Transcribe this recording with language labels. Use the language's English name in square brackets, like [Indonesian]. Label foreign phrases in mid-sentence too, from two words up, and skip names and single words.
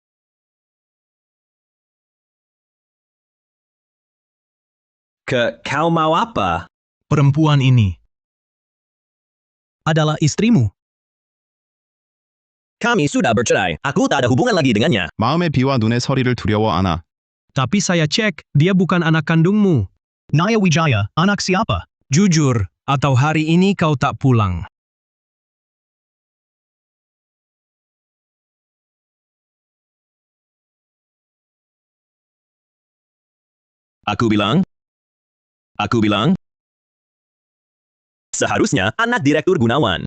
[Indonesian] Kau mau apa? Perempuan ini adalah istrimu. Kami sudah bercerai. Aku tak ada hubungan lagi dengannya. [Korean] 마음의 비와 눈의 서리를 두려워 하나. [Indonesian] Tapi saya cek, dia bukan anak kandungmu. Naya Wijaya, anak siapa? Jujur, atau hari ini kau tak pulang. Aku bilang, seharusnya anak Direktur Gunawan.